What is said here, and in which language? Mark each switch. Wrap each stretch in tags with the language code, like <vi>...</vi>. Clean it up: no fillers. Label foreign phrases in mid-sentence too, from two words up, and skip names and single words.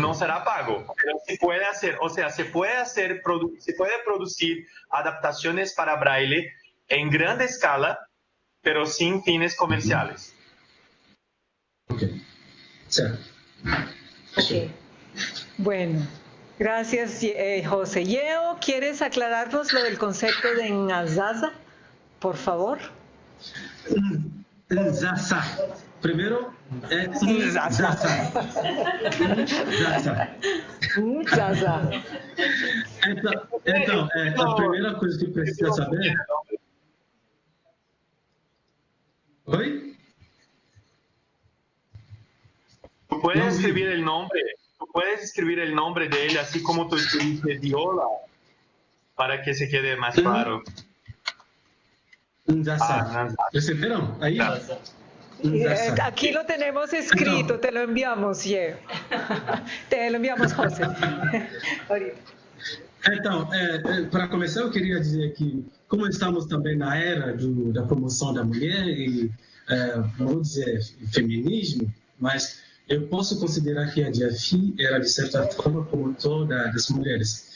<es>No será pago, pero se puede hacer, o sea, se puede producir adaptaciones para braille en gran escala, pero sin fines comerciales.</es> <pt>Okay. Certo.</pt> <es>Okay. Bueno, gracias, José. Yeo, ¿quieres aclararnos lo del concepto de Nzaza, por favor?</es> <pt>Nzaza. Primeiro é Zaza. Então, a primeira coisa que precisa saber... Oi?</pt> <es>¿Tú puedes escribir el nombre? ¿Tú puedes escribir el nombre de él así como tú escribiste Viola para que se quede más claro?</es> <pt>Zaza. ¿Perceberam? Aí?</pt> <es>Aquí lo tenemos escrito, te lo enviamos, Diego. Te lo enviamos, José.</es> <pt>Então, para começar, eu queria dizer que, como estamos também na era da promoção da mulher e, vamos dizer, feminismo, mas eu posso considerar que a Diafi era, de certa forma, promotor das mulheres.</pt>